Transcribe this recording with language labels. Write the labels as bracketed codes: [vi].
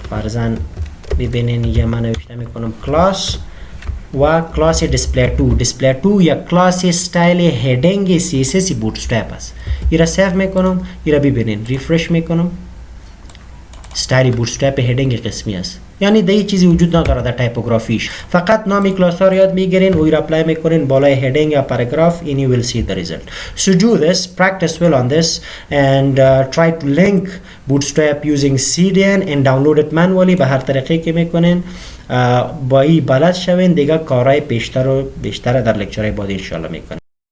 [fa] فرضاً ببینین اینجا من نوشته میکنم کلاس و کلاس display 2 یا کلاس استایل هدینگ CSS بوتسترپ است. این را سیو میکنم، این را ببینین ریفرش میکنم، استایل بوتسترپ هدینگ قسمی است. یعنی دیگه چیزی وجود نداره در تایپوگرافیش، فقط نام کلاس ها رو یاد میگیرین و را اپلای میکنین بالای هدینگ یا پاراگراف [en] and you will see the result. So do this, practice well on this and try to link Bootstrap using CDN and download it manually. [fa] به هر طریقی که میکنین با این بلد شوین، دیگه کارهای بیشتر در لکچرهای بعد ان شاء الله میکنین.